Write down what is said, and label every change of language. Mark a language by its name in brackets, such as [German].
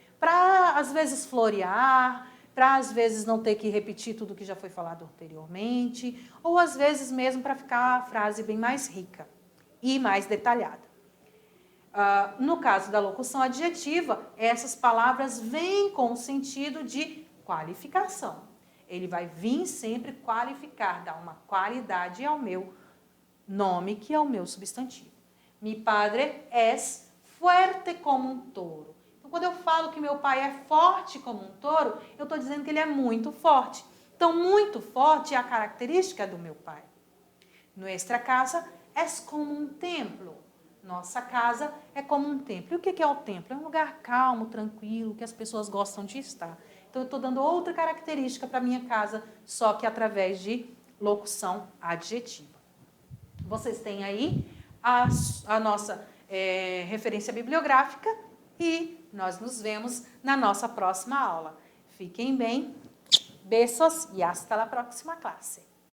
[Portuguese] Para, às vezes, florear, para, às vezes, não ter que repetir tudo que já foi falado anteriormente, ou, às vezes, mesmo para ficar a frase bem mais rica e mais detalhada. No caso da locução adjetiva, essas palavras vêm com o sentido de qualificação. Ele vai vir sempre qualificar, dar uma qualidade ao meu nome, que é o meu substantivo. [Spanish] Mi padre es fuerte como un toro. [Portuguese] Então, quando eu falo que meu pai é forte como um touro, eu estou dizendo que ele é muito forte. Então, muito forte é a característica do meu pai. [Spanish] Nuestra casa es como un templo. [Portuguese] Nossa casa é como um templo. E o que é o templo? É um lugar calmo, tranquilo, que as pessoas gostam de estar. Então, eu estou dando outra característica para a minha casa, só que através de locução adjetiva. Vocês têm aí a nossa referência bibliográfica e nós nos vemos na nossa próxima aula. Fiquem bem, beijos e [Spanish] hasta la próxima classe.